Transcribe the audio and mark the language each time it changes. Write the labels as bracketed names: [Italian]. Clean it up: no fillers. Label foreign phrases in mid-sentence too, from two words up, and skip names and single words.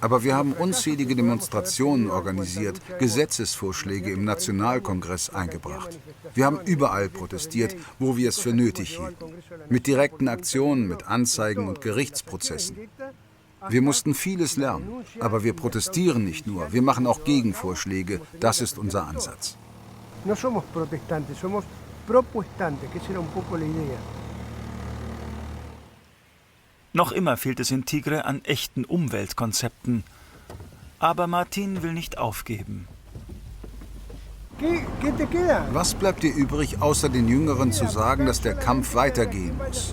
[German] Aber wir haben unzählige Demonstrationen organisiert, Gesetzesvorschläge im Nationalkongress eingebracht. Wir haben überall protestiert, wo wir es für nötig hielten. Mit direkten Aktionen, mit Anzeigen und Gerichtsprozessen. Wir mussten vieles lernen, aber wir protestieren nicht nur, wir machen auch Gegenvorschläge. Das ist unser Ansatz. [Spanish] No somos protestantes, somos propuestantes, que esa era un poco la idea. [German] Noch immer fehlt es in Tigre an echten Umweltkonzepten. Aber Martin will nicht aufgeben. Was bleibt dir übrig, außer den Jüngeren zu sagen, dass der Kampf weitergehen muss?